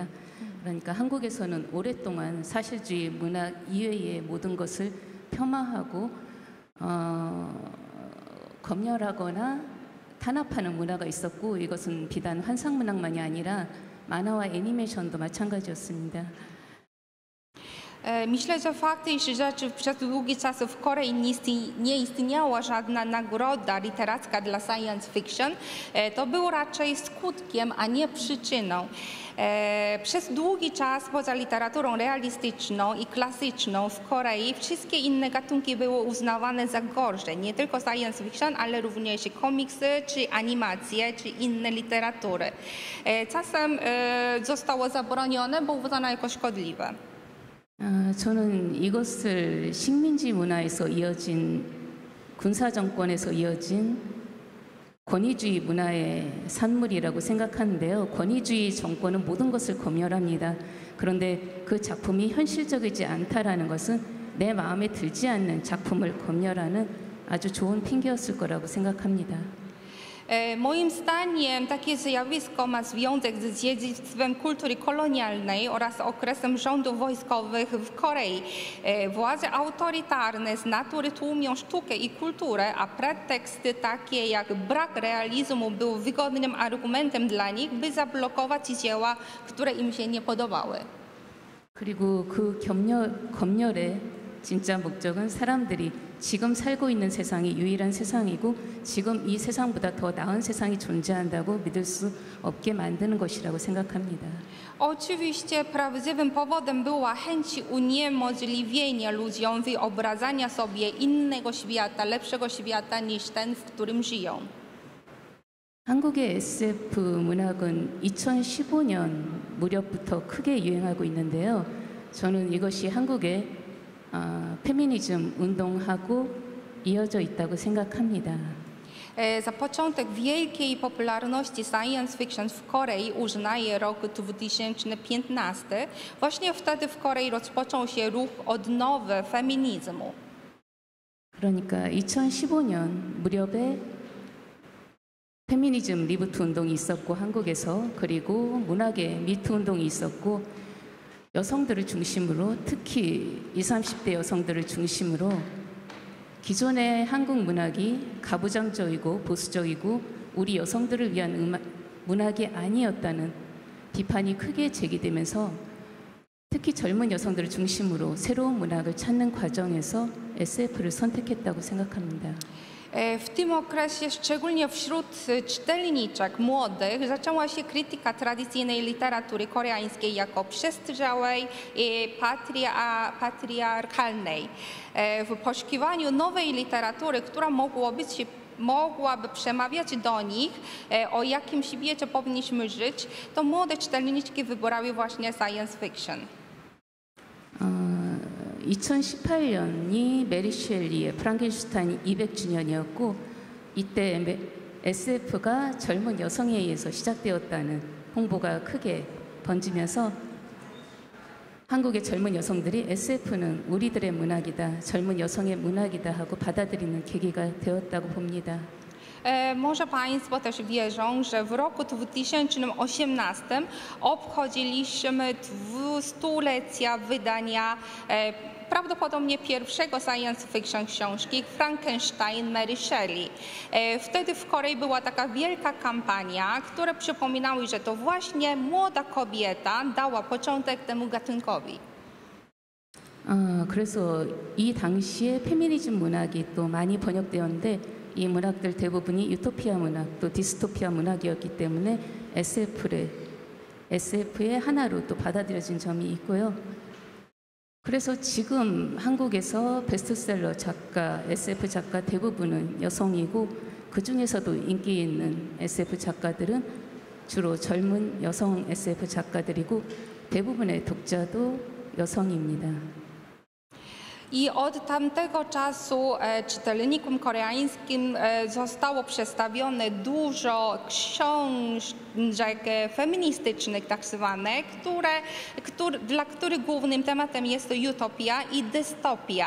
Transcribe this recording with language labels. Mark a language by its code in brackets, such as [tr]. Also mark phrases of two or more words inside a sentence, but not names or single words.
[ko] 그러니까 한국에서는 오랫동안 사실주의 문학 이외의 모든 것을 폄하하고 검열하거나 탄압하는 문화가 있었고 이것은 비단 환상문학만이 아니라 만화와 애니메이션도 마찬가지였습니다. [pl] Myślę, że fakt, iż przez długi czas w Korei nie istniała żadna nagroda literacka dla [en] science fiction, [pl] to było raczej skutkiem, a nie przyczyną. Przez długi czas poza literaturą realistyczną i klasyczną w Korei wszystkie inne gatunki były uznawane za gorsze. Nie tylko [en] science fiction, [pl] ale również komiksy, czy animacje, czy inne literatury. Czasem zostało zabronione, bo uznano jako szkodliwe. [ko] 저는 이것을 식민지 문화에서 이어진 군사 정권에서 이어진 권위주의 문화의 산물이라고 생각하는데요. 권위주의 정권은 모든 것을 검열합니다. 그런데 그 작품이 현실적이지 않다라는 것은 내 마음에 들지 않는 작품을 검열하는 아주 좋은 핑계였을 거라고 생각합니다. [pl] Moim zdaniem takie zjawisko ma związek z dziedzictwem kultury kolonialnej oraz okresem rządów wojskowych w Korei. Władze autorytarne z natury tłumią sztukę i kulturę, a preteksty takie jak brak realizmu był wygodnym argumentem dla nich, by zablokować dzieła, które im się nie podobały. [ko] 그리고 그 검열의 진짜 목적은 사람들이 지금 살고 있는 세상이 유일한 세상이고 지금 이 세상보다 더 나은 세상이 존재한다고 믿을 수 없게 만드는 것이라고 생각합니다. [pl] Oczywiście prawdziwym powodem była chęć uniemożliwienia ludziom wyobrażania sobie innego świata, lepszego świata niż ten, w którym żyją. [ko] 한국의 SF 문학은 2015년 무렵부터 크게 유행하고 있는데요. 저는 이것이 한국의 페미니즘 운동하고 이어져 있다고 생각합니다. [pl] Za początek wielkiej popularności [en] science fiction [pl] w Korei uznaje rok 2015. Właśnie wtedy w Korei rozpoczął się ruch odnowy feminizmu. [ko] 그러니까 2015년 무렵에 페미니즘 리부트 운동이 있었고 한국에서 그리고 문학의 미투 운동이 있었고 여성들을 중심으로 특히 20, 30대 여성들을 중심으로 기존의 한국 문학이 가부장적이고 보수적이고 우리 여성들을 위한 문학이 아니었다는 비판이 크게 제기되면서 특히 젊은 여성들을 중심으로 새로운 문학을 찾는 과정에서 SF를 선택했다고 생각합니다. [pl] W tym okresie, szczególnie wśród czytelniczek młodych, zaczęła się krytyka tradycyjnej literatury koreańskiej jako przestrzałej i patriarchalnej. W poszukiwaniu nowej literatury, która mogłaby przemawiać do nich, o jakim świecie powinniśmy żyć, to młode czytelniczki wybrały właśnie [en] science fiction. [ko] 2018년이 메리 셸리의 프랑켄슈타인 200주년이었고 이때 SF가 젊은 여성에 의해서 시작되었다는 홍보가 크게 번지면서 한국의 젊은 여성들이 SF는 우리들의 문학이다, 젊은 여성의 문학이다 하고 받아들이는 계기가 되었다고 봅니다. [pl] Może Państwo też wierzą, że w roku 2018 obchodziliśmy 200-lecia wydania prawdopodobnie pierwszego [en] science fiction [pl] książki Frankenstein Mary Shelley. Wtedy w Korei była taka wielka kampania, które przypominały, że to właśnie młoda kobieta dała początek temu gatunkowi. [ko] 그래서 이 당시에 페미니즘 문학이 또 많이 번역되었는데 이 문학들 대부분이 유토피아 문학, 또 디스토피아 문학이었기 때문에 SF의 하나로 또 받아들여진 점이 있고요. 그래서 지금 한국에서 베스트셀러 작가, SF 작가 대부분은 여성이고 그 중에서도 인기 있는 SF 작가들은 주로 젊은 여성 SF 작가들이고 대부분의 독자도 여성입니다. [pl] I od tamtego czasu czytelnikom koreańskim zostało przedstawione dużo książek feministycznych tak zwanych, dla których głównym tematem jest utopia i dystopia.